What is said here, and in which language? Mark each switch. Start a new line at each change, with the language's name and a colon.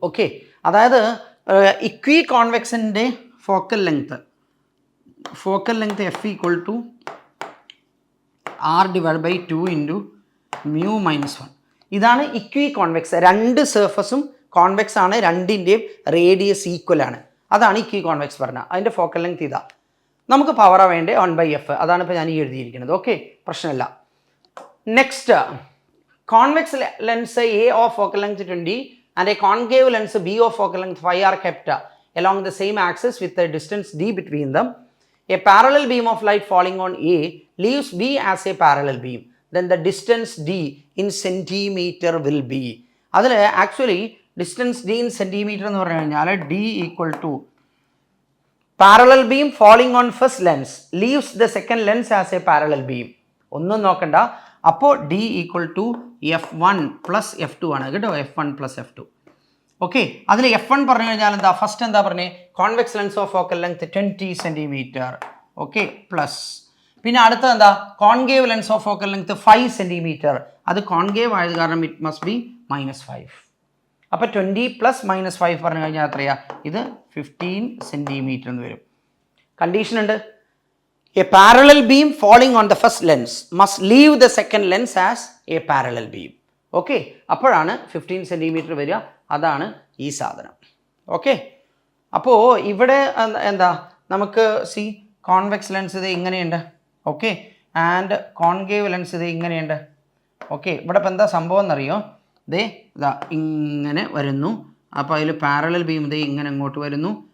Malayalam: Okay, അതായത് ഇക്വി കോൺവെക്സിൻ്റെ focal length F = R / 2 × μ - 1. ഇതാണ് ഇക്വി convex. രണ്ട് സർഫസും കോൺവെക്സ് ആണ്, രണ്ടിൻ്റെയും റേഡിയസ് ഈക്വൽ ആണ്. അതാണ് ഇക്വി കോൺവെക്സ് പറഞ്ഞാൽ. അതിൻ്റെ ഫോക്കൽ ലെങ്ത് ഇതാ. നമുക്ക് പവറാ വേണ്ടേ? 1/f. അതാണ് ഇപ്പോൾ ഞാൻ ഈ എഴുതിയിരിക്കുന്നത്. ഓക്കെ, പ്രശ്നമില്ല.
English: Next, convex lens A of focal length 20 and a concave lens B of focal length 5 are kept along the same axis with a distance d between them. A parallel beam of light falling on A leaves B as a parallel beam. Then the distance d in centimeter will be.
Malayalam: അതിൽ actually
English: distance d in centimeter
Malayalam: എന്ന് പറഞ്ഞു കഴിഞ്ഞാൽ
English: d = parallel beam falling on first lens leaves the second lens as a parallel beam.
Malayalam: ഒന്നും നോക്കണ്ട. അപ്പോൾ d = F1 + F2 ആണ് കേട്ടോ. F1 + F2. Okay, അതിൽ F1 പറഞ്ഞു കഴിഞ്ഞാൽ എന്താ? ഫസ്റ്റ് എന്താ പറഞ്ഞേ?
English: convex lens of focal length
Malayalam: 20 centimetre. Okay, plus പിന്നെ അടുത്തത് എന്താ?
English: concave lens of focal length
Malayalam: 5 centimetre. അത് കോൺകേവ് ആയത് കാരണം
English: it must be
Malayalam: -5. അപ്പോൾ 20 + -5 പറഞ്ഞു കഴിഞ്ഞാൽ എത്രയാ? ഇത് 15 സെൻറ്റിമീറ്റർ എന്ന് വരും. കണ്ടീഷൻ ഉണ്ട്.
English: A parallel beam falling on the first lens must leave the second lens as a parallel beam.
Malayalam: Okay, അപ്പോഴാണ് 15 സെൻറ്റിമീറ്റർ വരിക. അതാണ് ഈ സാധനം. ഓക്കെ, അപ്പോൾ ഇവിടെ എന്താ നമുക്ക് കോൺവെക്സ് ലെൻസ് ഇത് ഇങ്ങനെയുണ്ട്. ഓക്കെ, ആൻഡ് കോൺകേവ് ലെൻസ് ഇത് ഇങ്ങനെയുണ്ട്. ഓക്കെ, ഇവിടെ ഇപ്പോൾ എന്താ സംഭവം എന്നറിയോ? ദേ ഇതാ ഇങ്ങനെ വരുന്നു. അപ്പോൾ അതിൽ പാരലൽ ബീം ദേ ഇങ്ങനെ അങ്ങോട്ട് വരുന്നു.